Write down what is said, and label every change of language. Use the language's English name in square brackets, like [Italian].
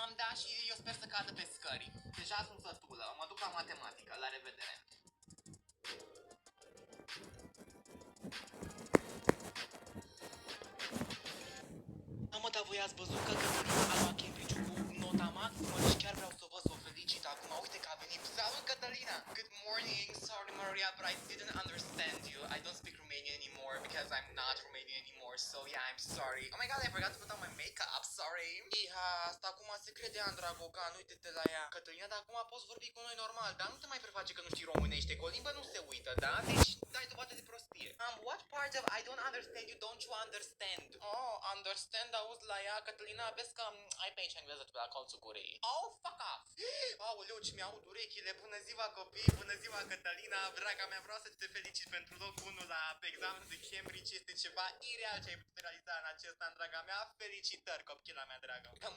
[Romanian] Da, și eu sper să cadă pe scări. Deja sunt sătulă, mă duc la matematică, la revedere. Mă, dar voi ați văzut că Cătălina a luat Cambridge cu nota maximă, deci chiar vreau să vă felicit acum, uite că a venit. Salut, Cătălina! [English] Good morning, sorry Maria, but I didn't understand you. I don't speak Romanian anymore because I'm not Romanian anymore, so yeah, I'm sorry. Oh my god, I forgot to put on my makeup, sorry. [Romanian] Iha, asta acum se crede Andra Gogan, uite-te la ea. Cătălina, dar acum poți vorbi cu noi normal, dar nu te mai preface că nu știi românește, că o limbă nu se uită, da? Deci dai dovadă de prostie. [English] What part of I don't understand you don't you understand? Oh, understand, [Romanian] auzi la ea, Cătălina, vezi că ai pe aici engleză pe la colțul gurii. [English] Oh, fuck off! [Romanian] Aoleu, ce mi-aud urechile, bună ziua copii, bună ziua Cătălina, draga mea, vreau să te felicit pentru locul 1 la examenul de Cambridge, este ceva ireal ce ai putut realiza în acest an, draga mea, felicitări, copila mea dragă.